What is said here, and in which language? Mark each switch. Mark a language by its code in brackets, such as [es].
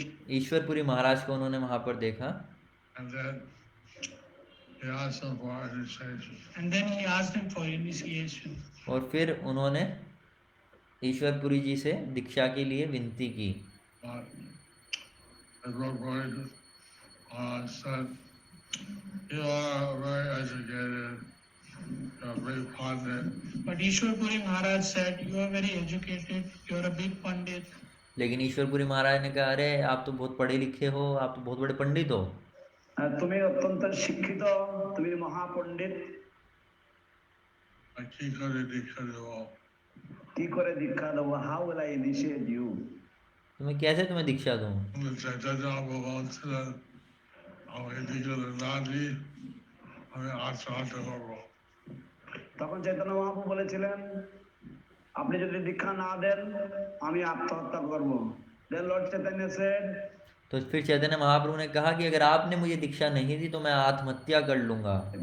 [hi] ईश्वरपुरी महाराज को उन्होंने वहाँ पर देखा [en] And then he asked him for initiation. And then he asked him for initiation. [hi] और फिर उन्होंने ईश्वरपुरी जी से दीक्षा के लिए विनती की। [en] But the Guru said, "You are very educated, you're a big pandit. But Ishwar Puri Maharaj said, you are very educated, you are a big pandit. [hi] लेकिन ईश्वरपुरी महाराज ने कहा, अरे आप तो बहुत पढ़े लिखे हो, आप तो बहुत बड़े पंडित हो, [bn] তুমি অত্যন্ত শিক্ষিত, তুমি মহাপণ্ডিত, কি করে দীক্ষা দেব? কি করে দীক্ষা দেবো? [en] How will I initiate you? [hi] तुम्हें कैसे तुम्हें दीक्षा दूं? [bn] চৈতন্য বলছিলেন, আমি দীক্ষা না দিই, আমি আত্মহত্যা করবো। তখন চৈতন্য মহাপ্রভু বলেছিলেন, আপনি যদি দীক্ষা না দেন আমি আত্মহত্যা করব। [en] Then Lord Chaitanya said, [hi] तो फिर चैतन्य महाप्रभु ने कहा कि अगर आपने मुझे दीक्षा नहीं दी तो मैं आत्महत्या कर लूंगा।